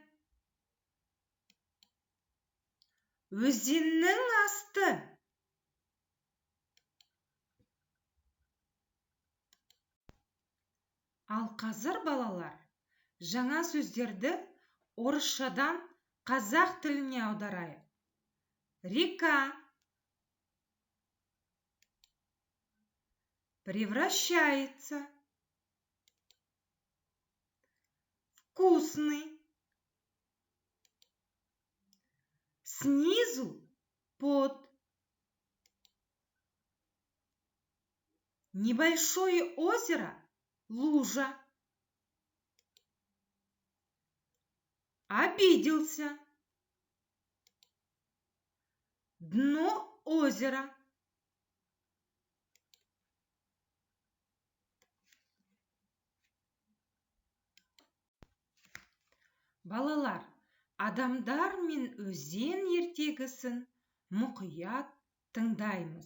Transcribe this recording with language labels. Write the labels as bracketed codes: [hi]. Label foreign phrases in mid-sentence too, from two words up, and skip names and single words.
[kk] Өзеннің асты. Ал қазір, балалар, жаңа сөздерді орысшадан қазақ тіліне аударайық. [ru] Река, превращается. Вкусный. Снизу под. Небольшое озеро, лужа. Обиделся. Дно озера. [kk] Балалар, адамдар мен өзен ертегісін мұқият тыңдаймыз.